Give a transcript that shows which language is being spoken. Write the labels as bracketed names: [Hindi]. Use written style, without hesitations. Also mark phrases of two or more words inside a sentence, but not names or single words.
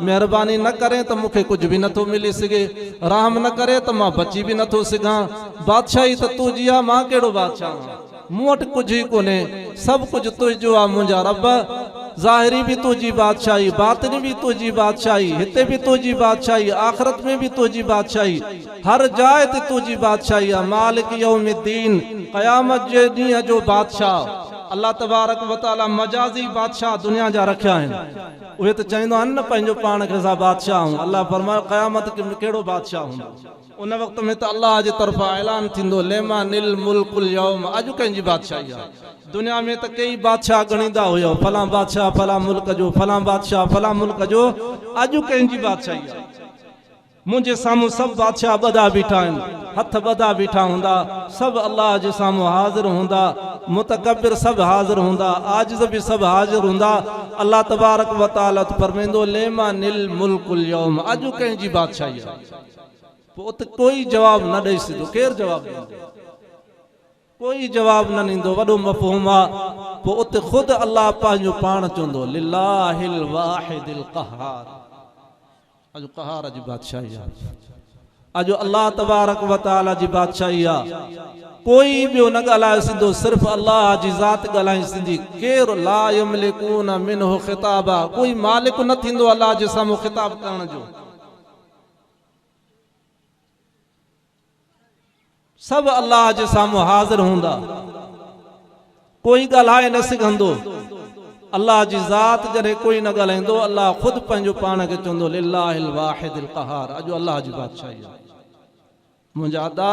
[Sindhi] महिरबानी न करे त मूंखे कुझु बि नथो मिली सघे, रहम न करे त मां बची बि नथो सघां। बादशाही त तुंहिंजी आहे, मां कहिड़ो बादशाह आहियां, मूं वटि कुझु ई कोन्हे, सभु कुझु तुंहिंजो आहे मुंहिंजा रब। ज़ाहिरी भी तुझी बादशाही, बातिनी भी तुझी बादशाही, हिते भी तुझी बादशाही, आखिरत में भी तुझी बादशाही, हर जाए ते तुझी बादशाही आहे। [Arabic] مالك يوم الدين, [Sindhi] क़यामत जे ॾींहं जो बादशाह। अल्लाह तबारक व तआला मजाजी बादशाह दुनिया जा रखिया आहिनि। उहे त चवंदा आहिनि न पंहिंजो पाण खे असां बादशाह आहियूं। अल्लाह फरमायो क़यामत कहिड़ो बादशाह हूंदो। उन वक़्त में त अल्लाह जे तरफ़ां ऐलान थींदो, [Arabic] لمن الملك اليوم, [Sindhi] अॼु कंहिंजी बादशाही आहे। दुनिया में त कई बादशाह गणींदा हुयो, फलां बादशाह फलां मुल्क जो, फलां बादशाह फलां मुल्क जो, अॼु कंहिंजी बादशाही आहे। मुंहिंजे साम्हूं सभु बादशाह ॿधा बीठा आहिनि, हथ ॿधा बीठा हूंदा, सभु अल्लाह जे साम्हूं हाज़िर हूंदा, मुतकबिर सभु हाज़िर हूंदा, आजिज़ बि सभु हाज़िर हूंदा। अल्लाह तबारक व तआला फरमाईंदो [Arabic] لمن الملك اليوم, [Sindhi] अॼु कंहिंजी बादशाही आहे। पोइ उते कोई जवाब न ॾेई सघंदो, केरु जवाब ॾींदो, कोई जवाब न ॾींदो। वॾो मफ़हूम आहे। पोइ उते ख़ुदि अल्लाह पंहिंजो पाण चवंदो [Arabic] لله الواحد القهار, [Sindhi] अॼु क़हार जी बादशाही आहे, अॼु अल्लाह तबारक व तआला जी बादशाही आहे। कोई ॿियो न ॻाल्हाए सघंदो, सिर्फ़ु अल्लाह जी ज़ात ॻाल्हाए सघंदी। केरु [Arabic] لا يملكون منه خطابا, [Sindhi] कोई मालिक न थींदो अल्लाह जे साम्हूं ख़िताब करण जो। सभु अल्लाह जे साम्हूं हाज़िर हूंदा, कोई ॻाल्हाए न सघंदो। अल्लाह जी ज़ात जॾहिं कोई न ॻाल्हाईंदो, अल्लाह ख़ुदि पंहिंजो पाण खे चवंदो [Arabic] لله الواحد القهار, [Sindhi] अॼु अल्लाह जी बादशाही आहे मुंहिंजा अदा।